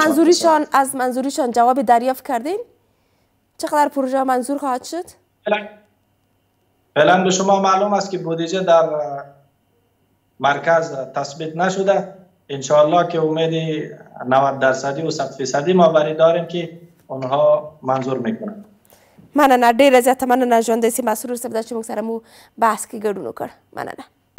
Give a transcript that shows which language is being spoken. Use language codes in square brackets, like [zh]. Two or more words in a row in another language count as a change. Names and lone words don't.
[fa] از منظوریشان جواب دریافت کردین؟ چقدر پروژه منظور خواهد شد؟ فعلا به شما معلوم است که بودجه در مرکز تثبیت نشده. انشاءالله که امید 90% و 100% ما بری داریم که اونها منظور میکنن. [ps] مننه، ډیره زیاته مننه ژوندی سي مسرور صاحب چې موږ سره مو بحث کې ګډون وکړ. مننه.